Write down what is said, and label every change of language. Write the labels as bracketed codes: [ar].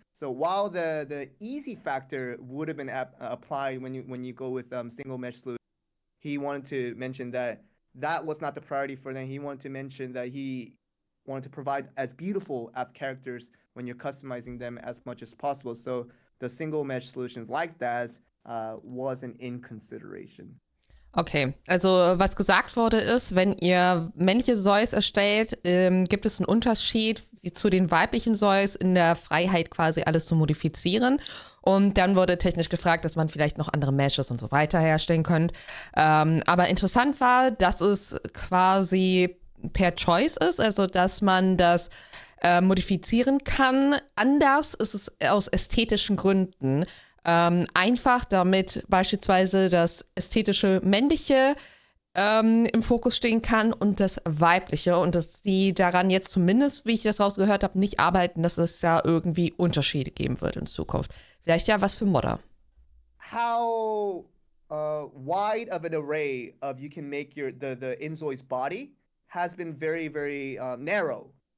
[en] So while the easy factor would have been applied when you go with single mesh solution, he wanted to mention that was not the priority for them. He wanted to mention that he wanted to provide as beautiful app characters when you're customizing them as much as possible. So the single mesh solutions like DAS wasn't in consideration. [de] Okay, also was gesagt wurde ist, wenn ihr männliche ZOIs erstellt, gibt es einen Unterschied zu den weiblichen ZOIs in der Freiheit quasi alles zu modifizieren. Und dann wurde technisch gefragt, dass man vielleicht noch andere Meshes und so weiter herstellen könnte. Aber interessant war, dass es quasi per Choice ist, also dass man das modifizieren kann. Anders ist es aus ästhetischen Gründen. Einfach damit beispielsweise das ästhetische männliche im Fokus stehen kann und das weibliche und dass die daran jetzt zumindest, wie ich das rausgehört habe, nicht arbeiten, dass es da irgendwie Unterschiede geben wird in Zukunft. Vielleicht ja was für Modder. [en] How wide of an array of you can make the inZOI's body has been very, very narrow.